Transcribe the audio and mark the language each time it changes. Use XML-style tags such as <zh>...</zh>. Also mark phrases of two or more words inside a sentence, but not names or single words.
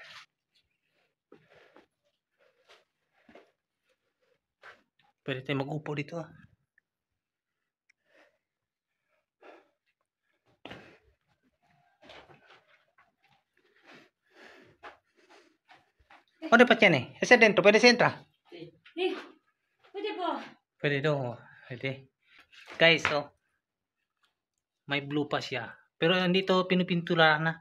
<tl>Pwede tayo mag-upo dito.</tl> <cbk>¿Dónde pa yan eh? Ese dentro,</cbk> <tl>pwede siya entra? Pwede po. Pwede daw. Pwede. Guys, oh. May blue pa siya. Pero andito pinupintura na.</tl>